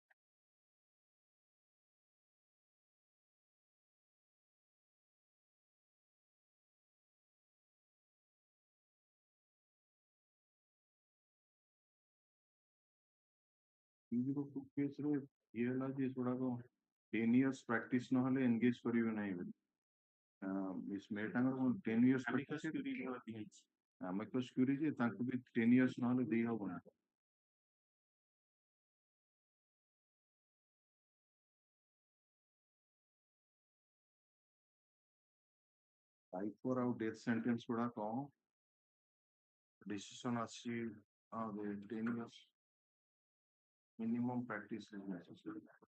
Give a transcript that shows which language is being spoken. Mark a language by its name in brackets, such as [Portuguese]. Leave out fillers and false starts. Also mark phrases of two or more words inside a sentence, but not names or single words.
[Odia] 302 କେସ୍ ରେ ଇଏ ହେଲା ଯେ ସେଗୁଡାକ [English] 10 years practice [Odia] ନହେଲେ engage କରିବେ ନାହିଁ ବୋଲି ମିସ୍ ମେଟାଙ୍କର [English] 10 years practice [Latin] amicus curiae [Odia] ଯେ ତାଙ୍କୁ ବି 10 years ନହେଲେ ଦେଇ ହବନି [English] High Court ଆଉ death sentence ଗୁଡାକ decision ଆସିଛି 10 years minimum practice is necessary.